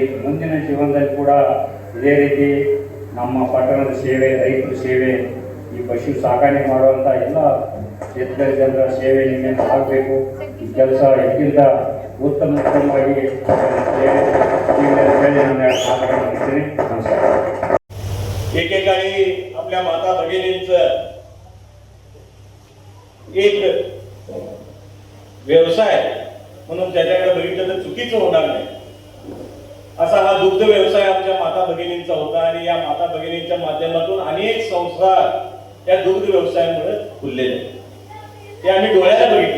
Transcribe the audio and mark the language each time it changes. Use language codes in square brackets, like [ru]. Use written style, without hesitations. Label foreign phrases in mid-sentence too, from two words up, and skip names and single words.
[kn] ಮುಂದಿನ ಜೀವನದಲ್ಲಿ ಕೂಡ ಇದೇ ರೀತಿ ನಮ್ಮ ಪಟ್ಟಣದ ಸೇವೆ, ರೈತರ ಸೇವೆ, ಈ ಪಶು ಸಾಕಾಣೆ ಮಾಡುವಂಥ ಎಲ್ಲ ಕ್ಷೇತ್ರದ ಜನರ ಸೇವೆ ನಿಮ್ಮಿಂದ ಆಗಬೇಕು. ಈ ಕೆಲಸ ಇದಕ್ಕಿಂತ ಉತ್ತಮವಾಗಿ ಸೇವೆ नमस्कार. [mr] एकेकाळी आपल्या माता भगिनींचं एक व्यवसाय म्हणून त्याच्याकडे बघितलं तर चुकीचं होणार नाही. असा हा दुग्ध व्यवसाय आमच्या माता भगिनींचा होता आणि या माता भगिनींच्या माध्यमातून अनेक संस्कार या दुग्ध व्यवसायामुळे खुललेले ते आम्ही डोळ्याला बघितले.